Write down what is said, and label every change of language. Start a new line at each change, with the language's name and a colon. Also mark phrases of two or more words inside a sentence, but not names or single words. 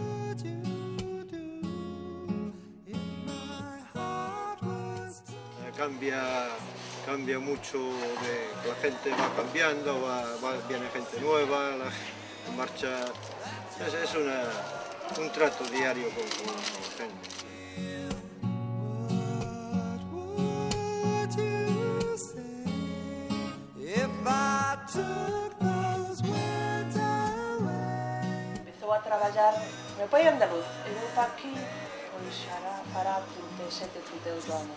Spanish: Cambia mucho, la gente va cambiando, viene gente nueva, la marcha, es un trato diario con la gente.
Galician: Empezou a traballar meu pai é andaluz e vou para aquí pois fará 37, 38 anos.